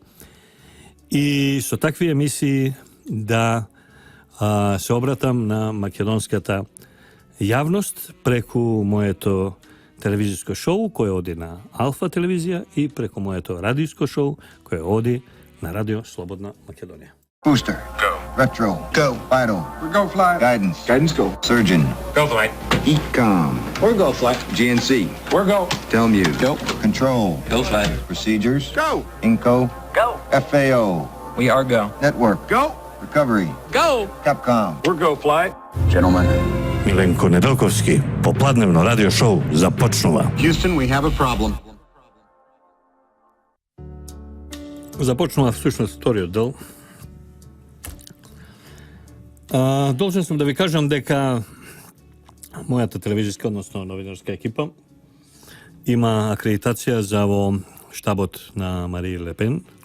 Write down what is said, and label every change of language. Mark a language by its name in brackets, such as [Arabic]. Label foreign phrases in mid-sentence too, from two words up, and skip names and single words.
[Macedonian] И со такви емисии да се обратам на македонската јавност преку моето телевизиско шоу кое оди на Алфа телевизија и преку моето радијско шоу кое оди на Радио Слободна Македонија. [English] Booster. Go. Retro. Go. Vital. We're go flight. Guidance. Guidance go. Surgeon. Go flight. ECOM. We're go flight. GNC. We're go. Telmuse. Go. Control. Go flight. Procedures. Go. INCO. Go. FAO. We are go. Network. Go. Recovery. Go! Capcom. We're go, flight. Gentlemen. [Macedonian] Milenko Nedeljkovski, popladnevno [English] radio show [Macedonian] започнува. [English] Houston, we have a problem. [Macedonian] Започнува всушност вториот дел. Должен сум да ви кажам дека мојата телевизиска, односно новинарска екипа, има акредитација за во штабот на Мари Лепен.